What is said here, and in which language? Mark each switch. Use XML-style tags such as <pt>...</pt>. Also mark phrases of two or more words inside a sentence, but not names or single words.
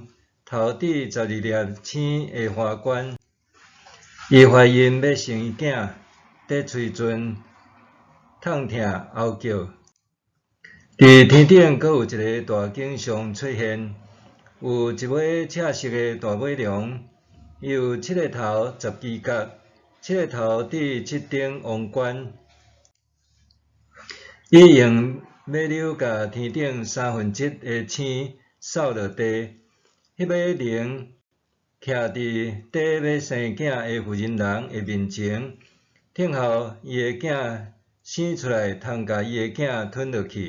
<nan>头顶12粒星的花冠，伊怀孕要生伊囝，在喙唇痛疼嗷叫。伫天顶阁有一个大景象出现，有一尾赤色的大尾龙，伊有7个头、10支角，7个头顶7顶王冠。伊用尾溜甲天顶1/3的星扫落地。迄尾龙徛伫底要生囝的妇人人的面前，听候伊的囝生出来，通甲伊的囝吞落去。</nan>